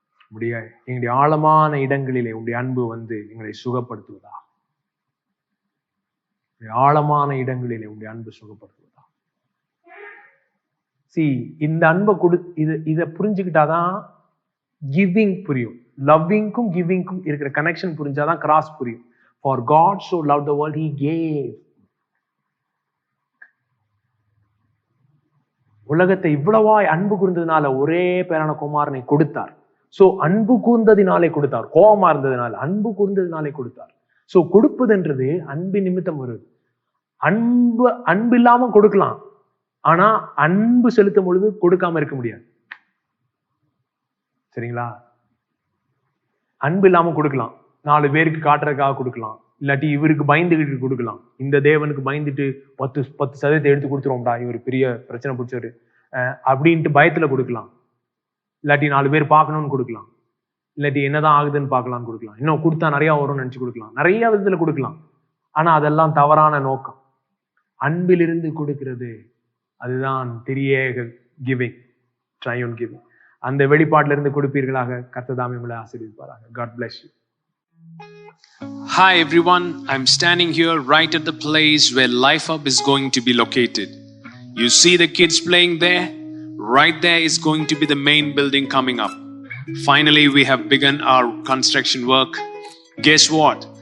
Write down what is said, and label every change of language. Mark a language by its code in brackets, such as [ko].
[ta] எங்களுடைய ஆழமான இடங்களிலே உடைய அன்பு எங்களை சுகப்படுத்துவதாக. ஆழமான இடங்களிலே உடைய அன்பு சுகப்படுத்துவதாக. இந்த அன்பை இதை புரிஞ்சுக்கிட்டாதான் கிவிங் புரியும். லவ்விங்க்கும் கிவிங்க்கும் இருக்கிற கனெக்ஷன் புரிஞ்சாதான் கிராஸ் புரியும். [en] For God so loved the world, he gave. [ta] உலகத்தை இவ்வளவாய் அன்பு கூர்ந்ததுனால ஒரே பேரான குமாரனை கொடுத்தார். சோ அன்பு கூர்ந்ததினாலே கொடுத்தார். கோபமா இருந்ததுனால அன்பு கூர்ந்ததினாலே கொடுத்தார். சோ கொடுப்பதுன்றது அன்பின் நிமித்தம் வருது. அன்பு இல்லாம கொடுக்கலாம், ஆனா அன்பு செலுத்தும் பொழுது கொடுக்காம இருக்க முடியாது. சரிங்களா? அன்பு இல்லாம கொடுக்கலாம், 4 பேருக்கு காட்டுறதுக்காக கொடுக்கலாம், இல்லாட்டி இவருக்கு பயந்துகிட்டு கொடுக்கலாம். இந்த தேவனுக்கு பயந்துட்டு 10% எடுத்து கொடுத்துருவோம்டா, இவர் பெரிய பிரச்சனை பிடிச்சவரு அப்படின்ட்டு பயத்துல கொடுக்கலாம். இல்லாட்டி 4 பேர் பார்க்கணும்னு கொடுக்கலாம், இல்லாட்டி என்னதான் ஆகுதுன்னு பார்க்கலாம்னு கொடுக்கலாம், இன்னும் கொடுத்தா நிறைய வரும்னு நினைச்சு கொடுக்கலாம், நிறைய விதத்துல கொடுக்கலாம். ஆனா அதெல்லாம் தவறான நோக்கம். அன்பிலிருந்து கொடுக்கிறது அதுதான் திரியேக கிவிங், ட்ரையோன் கிவிங். அந்த வெளிப்பாட்டில இருந்து கொடுப்பீர்களாக. கர்த்தர் தாமே உங்களை ஆசீர்வதிப்பாராக. [en] God bless you. Hi everyone, I'm standing here right at the place where Life Hub is going to be located. You see the kids playing there? Right there is going to be the main building coming up. Finally, we have begun our construction work. Guess what?